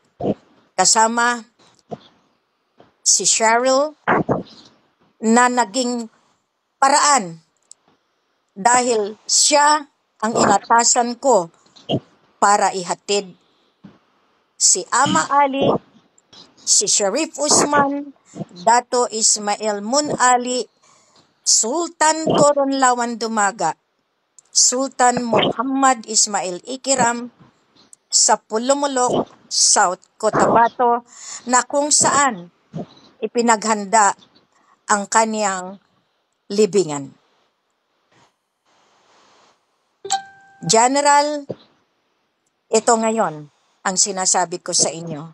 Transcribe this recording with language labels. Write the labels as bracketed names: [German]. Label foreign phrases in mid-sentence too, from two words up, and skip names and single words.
[Filipino] Kasama si Cheryl na naging paraan dahil siya ang inatasan ko para ihatid si Ama Ali, si Sharif Usman, Dato Ismail Mun Ali, Sultan Toron Lawan Dumaga, Sultan Muhammad Ismail Ikiram, sa Pulumulok, South Cotabato, na kung saan ipinaghanda ang kaniyang libingan. General, ito ngayon ang sinasabi ko sa inyo.